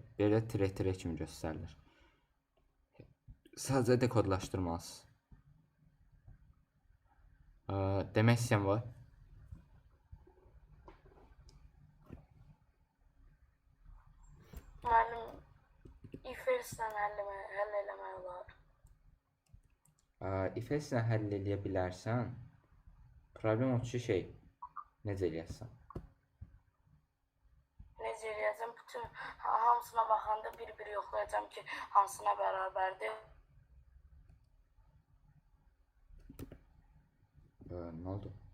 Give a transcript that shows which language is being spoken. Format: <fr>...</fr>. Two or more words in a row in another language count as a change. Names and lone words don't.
<az>Biri də tire kimi göstərilir. Sadəcə dekodlaşdırmalısınız. Demək istəyən var. Müəllim, if-else-lə həll eləmək olar. If-else-lə həll eləyə bilərsən. Problem o ki, necə eləyəsən? Necə eləyəcəm? Bütün hamısına baxanda bir-bir yoxlayacam ki, hansına bərabərdir. Nə oldu?</az>